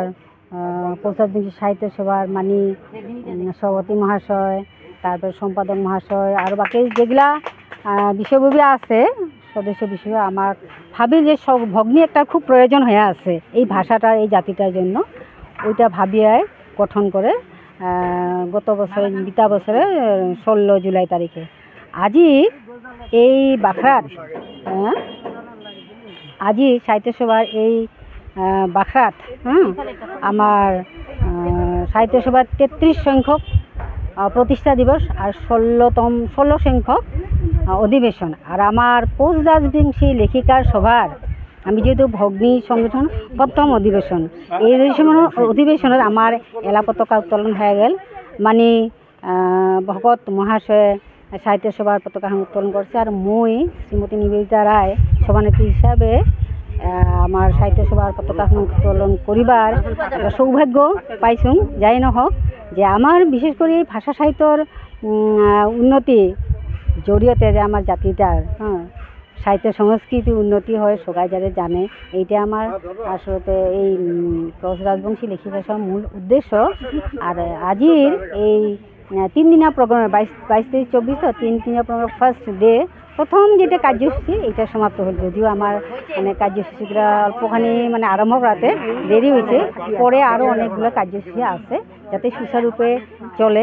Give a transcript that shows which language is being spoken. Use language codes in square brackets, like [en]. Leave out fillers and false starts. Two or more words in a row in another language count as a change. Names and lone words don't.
[rkt] কোচ রাজবংশী সাহিত্য সভার মানি সভাপতি মহাশয়, তারপর সম্পাদক মহাশয় আর বাকি যেগুলা বিষয়ববী আছে সদস্য বিষয় আমার ভাবি যে সব ভগ্নী একটা খুব প্রয়োজন হয়ে আছে এই ভাষাটার এই জাতিটার জন্য, ওইটা ভাবিয়ায় গঠন করে গত বছরে বিতা বছরে 16 জুলাই তারিখে আজি এই বাখরাত আজি সাহিত্য সভার এই বাখরাত আমার সাহিত্য সভার 33 সংখ্যক প্রতিষ্ঠা দিবস আর 16 সংখ্যক অধিবেশন। আর আমার কোচ রাজবংশী লেখিকার সভার আমি যেহেতু ভগ্নী সংগঠন প্রথম অধিবেশন, এই অধিবেশনের আমার এলা পতাকা উত্তোলন হয়ে গেল। মানে ভকত মহাশয়ে সাহিত্য সভার পতাকা উত্তোলন করছে। আর মই শ্রীমতী নিবেদিতা রায় সভানেত্রী হিসাবে আমার সাহিত্য সভার পতাকা উত্তোলন করিবার একটা সৌভাগ্য পাইছুম। যাই নহওক যে আমার বিশেষ করে ভাষা সাহিত্যর উন্নতি জৰিয়তে যে আমাৰ জাতিটাৰ সাহিত্য সংস্কৃতি উন্নতি হয় সবাই যাতে জানে, এইটা আমার আসলে এই কোচ রাজবংশী লেখিকা সভার মূল উদ্দেশ্য। আর আজির এই 3 দিনীয়া প্রোগ্রাম 22, 23, 24 তো 3 দিনীয়া প্রোগ্রাম [en] first day [rkt] প্রথম যেটা কার্যসূচী এটা সমাপ্ত হল, যদিও আমার মানে কার্যসূচীগুলো অল্পখানি মানে আরম্ভ করাতে দেরি হয়েছে, পরে আরও অনেকগুলো কার্যসূচী আছে যাতে সুচারুরূপে চলে।